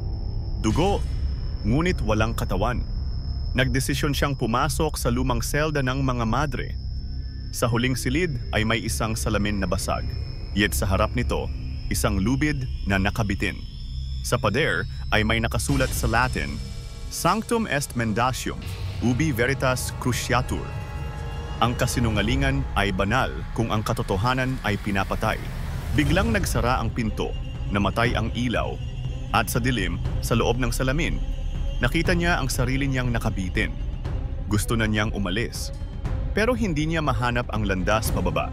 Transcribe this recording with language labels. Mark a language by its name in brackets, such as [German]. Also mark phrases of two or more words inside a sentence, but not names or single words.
[Filipino] Dugo, ngunit walang katawan. Nagdesisyon siyang pumasok sa lumang selda ng mga madre. Sa huling silid ay may isang salamin na basag. Yet sa harap nito, isang lubid na nakabitin. Sa pader ay may nakasulat sa Latin, [Latin] Sanctum est mendacium, ubi veritas cruciatur. [Filipino] Ang kasinungalingan ay banal kung ang katotohanan ay pinapatay. Biglang nagsara ang pinto, namatay ang ilaw, at sa dilim, sa loob ng salamin, nakita niya ang sarili niyang nakabitin. Gusto na niyang umalis, pero hindi niya mahanap ang landas pababa.